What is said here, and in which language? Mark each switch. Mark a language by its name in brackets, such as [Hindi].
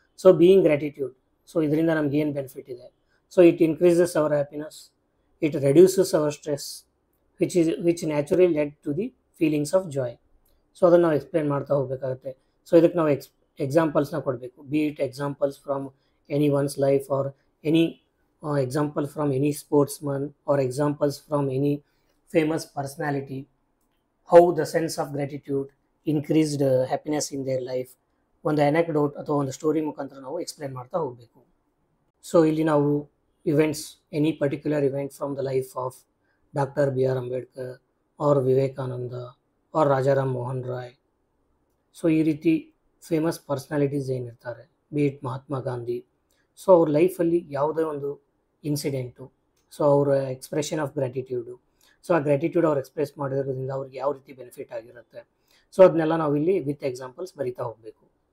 [English] so being gratitude, so [Kannada] ಇದರಿಂದ ನಮ್ಗೆ ಏನು ಬೆನಿಫಿಟ್ ಇದೆ, [English] So it increases our happiness, it reduces our stress, which naturally led to the feelings of joy. [Kannada] So ಅದನ್ನು ನಾವು explain ಮಾಡ್ತಾ ಹೋಗಬೇಕಾಗುತ್ತೆ. ಸೊ ಇದಕ್ಕೆ ನಾವು ಎಕ್ಸಾಂಪಲ್ಸ್ನ ಕೊಡಬೇಕು, [English] Be it examples from any one's life or any example from any sportsman or examples from any famous personality, how the sense of gratitude increased happiness in their life. [Kannada] ಒಂದು anecdote ಅಥವಾ ಒಂದು story ಮುಖಾಂತರ ನಾವು explain ಮಾಡ್ತಾ ಹೋಗಬೇಕು. So ಇಲ್ಲಿ ನಾವು events, [English] any particular event from the life of [Kannada] doctor B R Ambedkar R Vivekananda R Rajaram Mohan Roy, so ಈ ರೀತಿ ಫೇಮಸ್ ಪರ್ಸ್ನಾಲಿಟೀಸ್ ಏನಿರ್ತಾರೆ, B it Mahatma Gandhi, so ಅವ್ರ ಲೈಫಲ್ಲಿ ಯಾವುದೇ ಒಂದು ಇನ್ಸಿಡೆಂಟು, ಸೊ ಅವರ ಎಕ್ಸ್ಪ್ರೆಷನ್ ಆಫ್ ಗ್ರ್ಯಾಟಿಟ್ಯೂಡು, ಸೊ ಆ ಗ್ರ್ಯಾಟಿಟ್ಯೂಡ್ ಅವ್ರು ಎಕ್ಸ್ಪ್ರೆಸ್ ಮಾಡಿರೋದ್ರಿಂದ ಅವ್ರಿಗೆ ಯಾವ ರೀತಿ ಬೆನಿಫಿಟ್ ಆಗಿರುತ್ತೆ, ಸೊ ಅದನ್ನೆಲ್ಲ ನಾವಿಲ್ಲಿ ವಿತ್ ಎಕ್ಸಾಂಪಲ್ಸ್ ಬರಿತಾ ಹೋಗಬೇಕು.